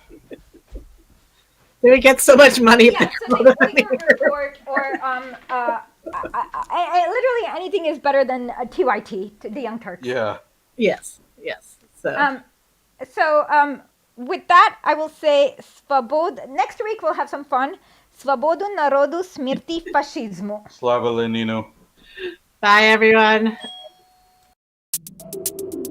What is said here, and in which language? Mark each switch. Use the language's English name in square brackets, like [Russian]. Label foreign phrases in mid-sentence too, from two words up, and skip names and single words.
[English] We get so much money. Yeah. So the Uyghur report, or literally anything is better than a TYT, the Young Turks. Yeah. Yes. So. With that, I will say next week we'll have some fun. [Serbian] Svobodu narodu smrti fašizmu. Slava Lenino. [English] Bye, everyone.